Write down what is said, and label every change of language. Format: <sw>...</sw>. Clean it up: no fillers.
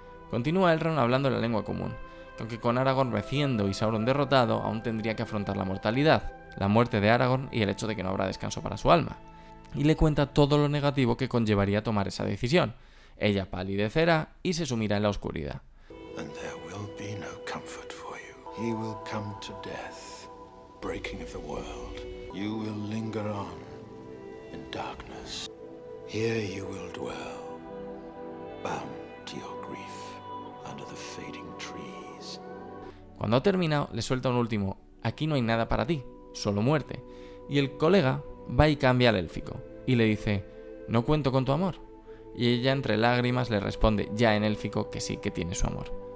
<es>Continúa Elrond hablando en la lengua común, que aunque con Aragorn venciendo y Sauron derrotado, aún tendría que afrontar la mortalidad, la muerte de Aragorn y el hecho de que no habrá descanso para su alma, y le cuenta todo lo negativo que conllevaría tomar esa decisión. Ella palidecerá y se sumirá en la oscuridad.</es> <en>And there will be no comfort for you. He will come to death, breaking of the world. You will linger on in darkness. Here you will dwell, bound to your grief under the fading trees.</en> <es>Cuando ha terminado, le suelta un último: aquí no hay nada para ti, solo muerte. Y el colega va y cambia al élfico y le dice: no cuento con tu amor. Y ella entre lágrimas le responde ya en élfico que sí, que tiene su amor.</es>